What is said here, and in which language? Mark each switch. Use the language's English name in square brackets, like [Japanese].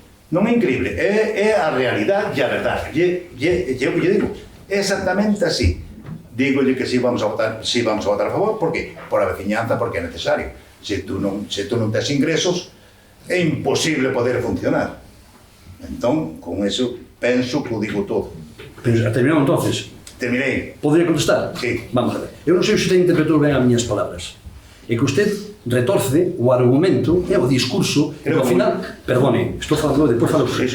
[Galician] Non é increíble, é a realidade e a verdade. E eu lle digo, exactamente así. Dígolle que si vamos a votar a favor, por que? Por a veciñanza, porque é necesario. Se tú non tes ingresos, é imposible poder funcionar. Entón, con eso, penso que o digo todo. [Spanish] Pero terminamos entonces. [Galician] Terminei. [Spanish] Podría contestar? Sí. Vamos a ver. [Galician] Eu non sei se usted interpretou ben as miñas palabras. É que usted retorce o argumento e o discurso, e ao final, perdone, estou falando, depois falo usted.